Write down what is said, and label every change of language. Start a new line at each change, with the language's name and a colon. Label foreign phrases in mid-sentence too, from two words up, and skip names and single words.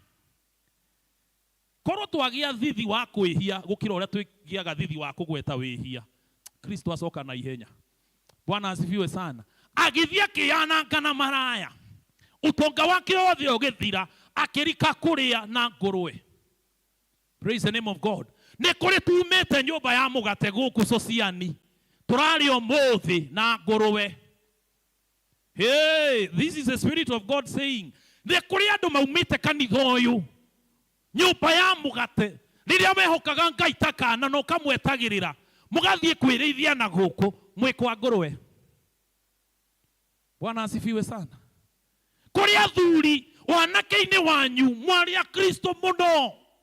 Kikuyu: Korwo twagĩa thithi wa kwĩhia gũkĩra ũrĩa twĩgĩaga thithi wa kũgweta wĩhia. Kristo acoka na ihenya.
Swahili: Bwana asifiwe sana.
Kikuyu: Agĩthiĩ akĩananga na maraya. Ũtonga wake wothe ũgĩthira akĩrika kũrĩa na ngũrwe.
English: Praise the name of God.
Kikuyu: Nĩ kũrĩ tumĩte nyũmba ya mũgate gũkũ Sociani. Tũrarĩ ũmũthĩ na ngũrwe.
English: Hey, this is the Spirit of God saying.
Kikuyu: Nĩ kũrĩ andũ maumĩte kanitha ũyũ. Nyũmba ya mũgate. Rĩrĩa mehokaga Ngai ta kana no kamwetagĩrĩra. Mũgathiĩ kwĩrĩithia na gũkũ mwĩkwa ngũrwe.
Swahili: Bwana asifiwe sana.
Kikuyu: Kũrĩ athuri wanake-inĩ wanyu mwarĩ a Kristo mũno.